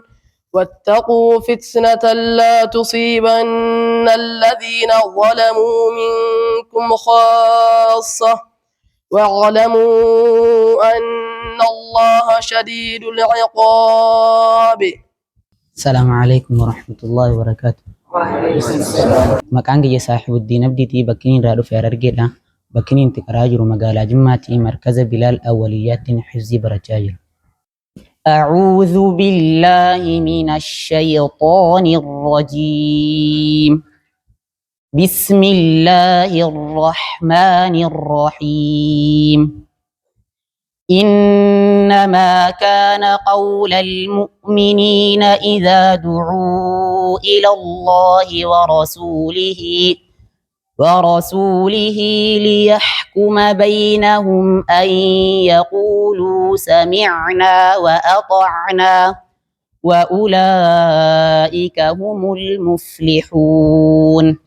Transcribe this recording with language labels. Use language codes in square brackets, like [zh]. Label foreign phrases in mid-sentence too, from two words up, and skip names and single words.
[ar] واتقوا فتنة لا تصيبن الذين ظلموا منكم خاصة واعلموا أن الله شديد العقاب. السلام عليكم ورحمة الله وبركاته. [om] Maqaan kiyya Saaxibuddin Abdiitii bakkiin irraa dhufe Harargeedha. Bakkiin itti qaraa jiru magaalaa Jimmaatii markaza Bilaal Awwaliyyaattiin hifzii barachaa jiru. [ar] أعوذ بالله من الشيطان الرجيم. بسم الله الرحمن الرحيم. إنما كان قول المؤمنين إذا دعوا إلى الله ورسوله ليحكم بينهم أن يقولوا سمعنا وأطعنا وأولئك هم المفلحون.